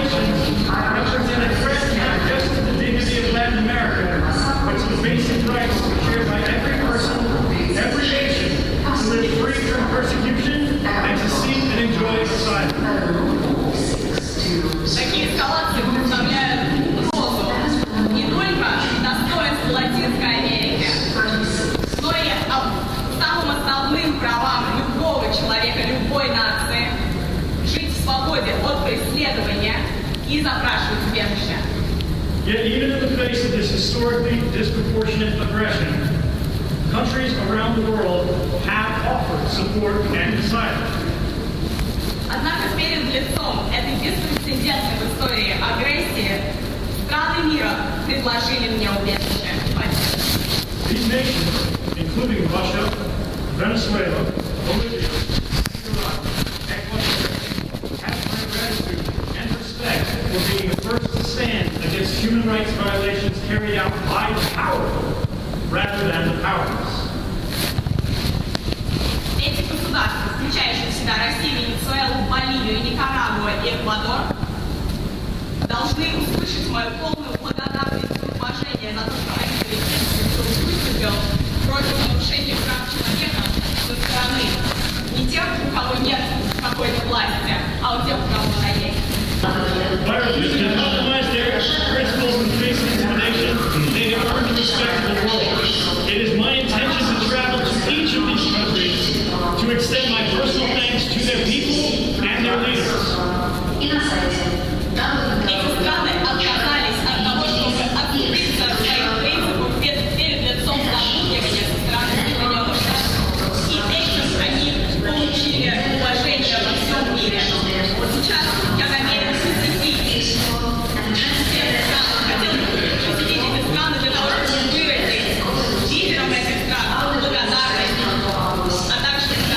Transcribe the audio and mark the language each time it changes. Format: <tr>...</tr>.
<en>represent a threat not just to the dignity of Latin America, but to the basic rights shared by every person, every nation, to live free from persecution and to seek and enjoy asylum.</en> <ru>Такие эскалации представляют угрозу не только достоинству Латинской Америки, но и самым основным правам любого человека, любой нации жить в свободе от преследования и запрашивать убежище.</ru> <en>Yet even in the face of this historically disproportionate aggression, countries around the world have offered support and asylum.</en> <ru>Однако перед лицом этой беспрецедентной в истории агрессии страны мира предложили мне убежище.</ru> <en>These nations, including Russia, Venezuela, Bolivia, Iraq, Ecuador, have my gratitude and respect for being the first to stand against human rights violations carried out by the powerful rather than the powerless.</en> <ru>Эти государства, включающие в себя Россию, Венесуэлу, Боливию, Никарагуа и Эквадор, должны услышать мою полную благодарность и уважение за то, что они выступил против нарушения прав человека со стороны не тех, у кого нет какой-то власти, а у тех, у кого она есть.</ru> <en>By refusing to compromise their principles and face intimidation, they have earned the respect of the world. It is my intention to travel to each of these countries to extend my personal thanks to their people and their leaders.</en> <ru>Эти страны отказались от того, чтобы отступиться от своих принципов перед лицом запугивания со стороны Соединенных Штатов. И этим они получили уважение во всем мире. Вот сейчас я намерен посетить эти страны для того, чтобы выразить лидерам этих стран благодарность, а также</ru>